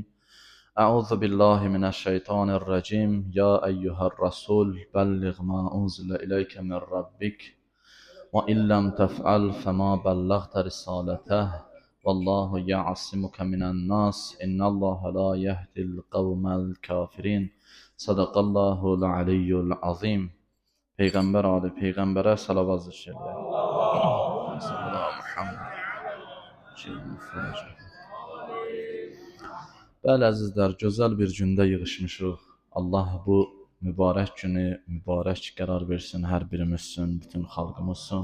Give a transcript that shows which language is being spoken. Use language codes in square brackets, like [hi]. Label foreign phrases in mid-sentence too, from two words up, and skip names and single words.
[ar] أعوذ بالله من الشيطان الرجيم يا أيها الرسول بلغ ما أنزل إليك من ربك وإن لم تفعل فما بلغت رسالته والله يعصمك من الناس إن الله لا يهدي القوم الكافرين صدق الله العلي العظيم. [az] Peyğəmbər ali Peyğəmbərə salavat zikr edək. Bəli əzizlər, gözəl bir gündə yığışmışıq. Allah bu mübarək günü mübarək qərar versin hər birimiz üçün, bütün xalqımız üçün.